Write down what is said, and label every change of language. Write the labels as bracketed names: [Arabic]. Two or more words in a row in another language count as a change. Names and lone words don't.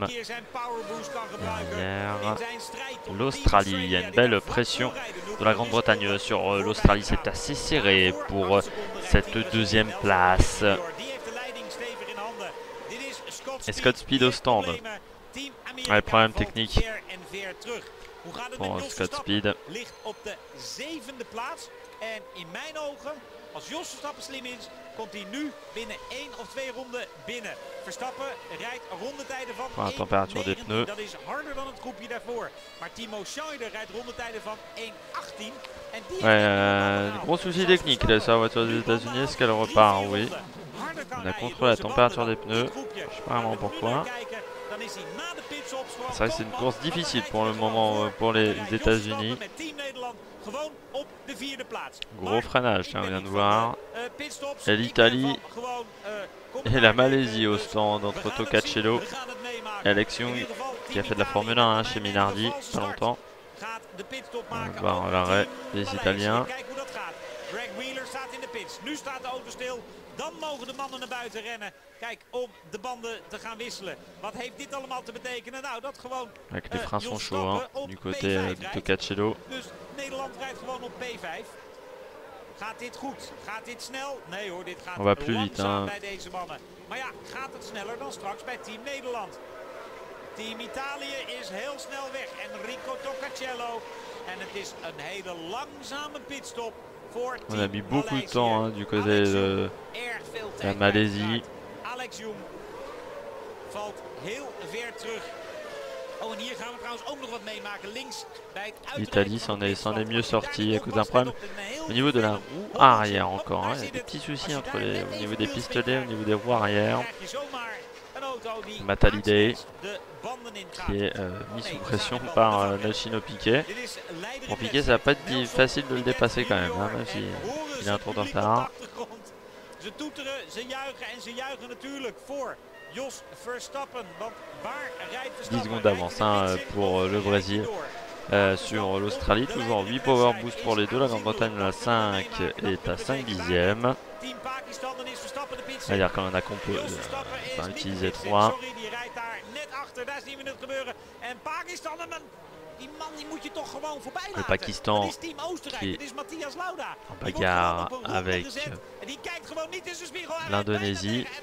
[French] Derrière l'Australie, il y a une belle pression de la Grande-Bretagne sur l'Australie. C'est assez serré pour cette 2ème place. Et Scott Speed au stand. Ouais, problème technique pour Scott Speed. [Dutch] Als Jos Verstappen slim is, komt hij nu binnen 1 of 2 ronden binnen. Verstappen rijdt rondetijden van 1:9. Dat is harder dan het groepje daarvoor. Maar Timo Scheider rijdt rondetijden van 1:18. [French] Gros souci technique là sur la voiture des États-Unis, est-ce qu'elle repart? Oui. On a contrôlé la température des pneus. Je sais pas vraiment pourquoi. C'est vrai que c'est une course difficile pour le moment pour les États-Unis. Gros freinage, tiens, on vient de voir. Et l'Italie et la Malaisie au stand entre Tocacello et Alex Young qui a fait de la Formule 1 chez Minardi pas longtemps. [Dutch] de pitstop maken. [French] Voir l'arrêt des Italiens. [Dutch] Kijk hoe dat gaat. Greg Wheeler staat in de pits. Nu staat de auto stil. Dan mogen de mannen naar buiten rennen. Kijk, om de banden te gaan wisselen. Wat heeft dit allemaal te betekenen? Nou, dat gewoon... [French] Avec les freins sont chauds, hein, du côté du Tocacello. [Dutch] Dus Nederland rijdt gewoon op P5. Gaat dit goed? Gaat dit snel? Nee hoor, dit gaat langzaam bij deze mannen. Maar ja, gaat het sneller dan straks bij Team Nederland? Team Italië is heel snel weg. Enrico Tocacello. En het is een hele langzame pitstop voor Team [French] On a mis beaucoup de temps hein, du côté de la Malaisie. [Dutch] Alex Young valt heel ver terug. Oh, en hier gaan we trouwens ook nog wat meemaken. Links bij het [French] l'Italie s'en est mieux sorti à cause d'un problème au niveau de la roue arrière encore. Hein. Il y a des petits soucis entre les, au niveau des pistolets, au niveau des roues arrière. Matalide qui est mis sous pression par Nashino Piquet. Pour Piquet, ça va pas être facile de le dépasser quand même, hein, même s'il a un tour de retard. [Dutch] Ze toeteren, ze juichen en ze juichen natuurlijk voor Jos Verstappen. Want waar rijdt Verstappen? [French] 10 secondes d'avance hein, pour le Brésil sur l'Australie. Toujours 8 [English] power boost [French] pour les deux. La Grande-Bretagne à 5 est à 5 dixièmes. C'est-à-dire qu'on a utilisé 3. Le Pakistan qui est en bagarre avec l'Indonésie.